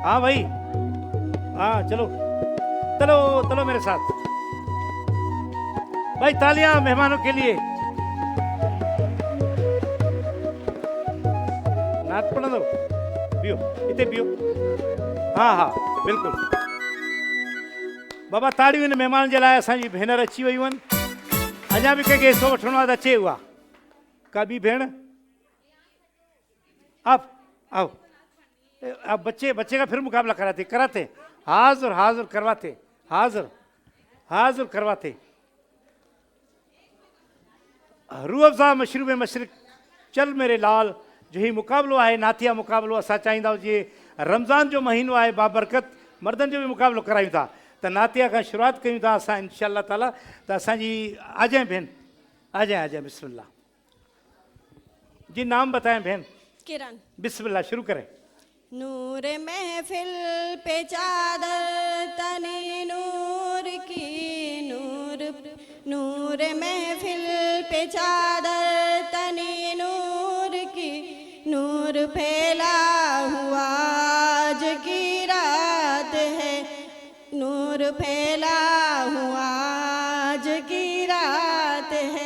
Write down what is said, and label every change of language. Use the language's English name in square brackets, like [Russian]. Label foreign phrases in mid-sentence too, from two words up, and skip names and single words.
[Urdu] ہاں بھائی ہاں، چلو میرے ساتھ بھائی. تالیاں مہمانوں کے لیے۔ ناتھ پڑھ دو، پیو اتنے پیو. ہاں بالکل بابا. [Sindhi] ताड़ियूं इन महिमान जे लाइ असांजी भेनर अची वयूं आहिनि। अञा बि कंहिंखे हिसो वठिणो आहे त अचे उहा। का ॿी भेण? [Urdu] آپ آؤ. اب بچے کا پھر مقابلہ کراتے حاضر کرواتے. [Sindhi] रूह अफ़ज़ा [Urdu] مشروبِ مشرق چل میرے لال [Sindhi] जो ही मुकाबलो आहे, नातिया मुकाबलो। असां चाहींदा आहियूं जीअं रमज़ान जो महीनो आहे बाबरकत, मर्दनि जो बि मुकाबलो करायूं था, त नातिया खां शुरूआत कयूं था असां [Arabic] إن شاء الله تعالى. [Sindhi] त असांजी आजाए भेण, आजाए बिस्मिल्लाह जी। [Urdu] نام بتائیں بہن? किरण। بسم اللہ شروع کریں. نور محفل پہ چادر تنے نور کی، نور نور محفل پہ چادر تنی نور کی، نور پھیلا ہوا آج کی رات ہے، نور پھیلا ہوا آج کی رات ہے.